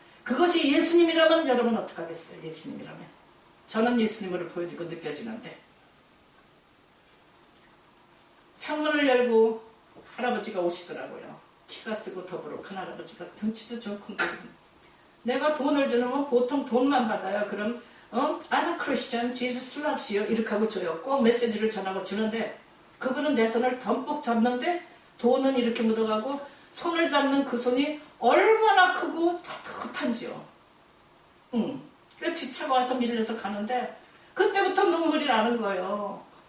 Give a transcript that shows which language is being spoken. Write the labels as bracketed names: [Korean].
[Korean] 그것이 예수님이라면 여러분 어떡하겠어요? 예수님이라면. 저는 예수님을 보여주고 느껴지는데 창문을 열고 할아버지가 오시더라고요. 키가 쓰고 더불어 큰 할아버지가 등치도 좋고 내가 돈을 주는 건 보통 돈만 받아요. 그럼 [English] I'm a Christian, Jesus loves you [Korean] 이렇게 하고 줘요. 꼭 메시지를 전하고 주는데 그분은 내 손을 덤뿍 잡는데 돈은 이렇게 묻어가고 손을 잡는 그 손이 얼마나 크고 따뜻한지요. 그 뒷차가 와서 밀려서 가는데 그때부터 눈물이 나는 거예요.